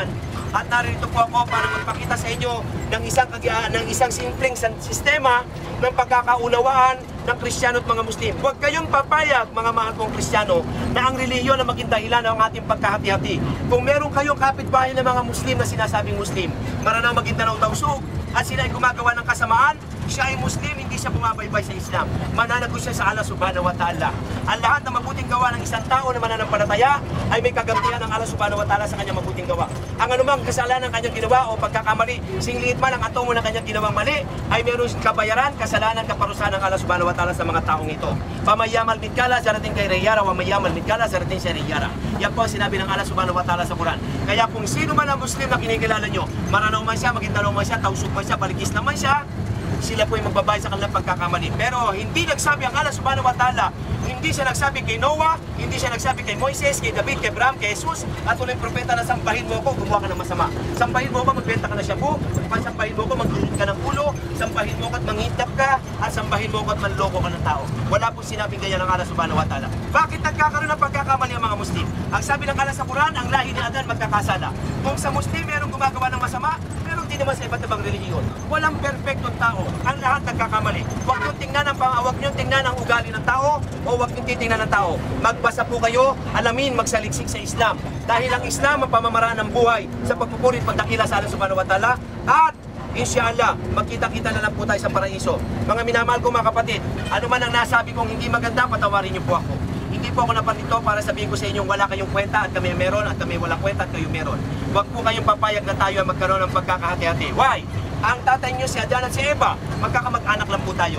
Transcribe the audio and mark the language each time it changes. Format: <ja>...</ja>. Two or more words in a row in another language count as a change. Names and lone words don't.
<tl>At narito po ako para magpakita sa inyo ng isang simpleng sistema ng pagkakaunawaan ng Kristiyano at mga Muslim. Huwag kayong papayag, mga mahal kong Kristiyano, na ang relihiyon na maging dahilan ng ating pagkahati-hati. Kung meron kayong kapitbahay ng mga Muslim na sinasabing Muslim, maranang maging tanaw-tawsog, at sila ay gumagawa ng kasamaan, siya ay Muslim, hindi siya bumabaybay sa Islam. Mananagot siya sa Allah</tl> <ar>سبحانه وتعالى.</ar> <tl>Ang lahat ng mabuting gawa ng isang tao na mananampalataya ay may kagantihan ng Allah</tl> <ar>سبحانه وتعالى</ar> <tl>sa kanyang mabuting gawa. Ang anumang kasalanan ng kanyang ginawa o pagkakamali, singliit man ang atomo ng kanyang ginawang mali, ay meron kabayaran, kasalanan, kaparusahan ng Allah</tl> <ar>سبحانه وتعالى</ar> <tl>sa mga taong ito. Pamayamal mitkala, zarating kay Reyara, wamayamal mitkala, zarating sa Reyara. Yan po ang sinabi ng Allah</tl> <ar>سبحانه وتعالى</ar> <tl>sa Quran. Kaya kung sino man ang Muslim na kinikilala nyo, maranaw man siya, maging tanaw man siya, tausok man siya, baligis naman siya, sila po ay magbabayad sa kanilang pagkakamali. Pero hindi nagsabi ang Allah</tl> <ar>سبحانه وتعالى,</ar> <tl>hindi siya nagsabi kay Noah, hindi siya nagsabi kay Moises, kay David, kay Abraham, kay Jesus, at ulit propeta na sampahin mo ko, gumawa ka ng masama. Sampahin mo ko, magbenta ka na shabu, sampahin mo ko, magdulot ka ng ulo, sampahin mo ko at manghitap ka, at sampahin mo ko at manloko ka ng tao. Wala po sinabing ganyan ng Allah</tl> <ar>سبحانه وتعالى.</ar> <tl>Bakit nagkakaroon ng pagkakamali ang mga Muslim? Ang sabi ng Allah sa Quran, ang lahi ni Adan magkakasala. Kung sa Muslim merong gumagawa ng masama, meron din naman sa iba't ibang relihiyon. Walang perfectong tao. Ang lahat nagkakamali. Huwag niyong tingnan ang ugali ng tao o huwag niyong titingnan ng tao. Magbasa po kayo, alamin, magsaliksik sa Islam. Dahil ang Islam ang pamamaraan ng buhay sa pagpupuri at pagdakila sa Allah</tl> <ar>سبحانه وتعالى.</ar> <tl>At inshallah, magkita-kita na lang po tayo sa paraiso. Mga minamahal ko mga kapatid, ano man ang nasabi kong hindi maganda, patawarin niyo po ako. Hindi po ako napanito para sabihin ko sa inyo wala kayong kwenta at kami meron at kami walang kwenta at kayo meron. Huwag po kayong papayag na tayo ang magkaroon ng pagkakahati-hati. Why? Ang tatay nyo si Adan at si Eva, magkakamag-anak lang po tayo.</tl>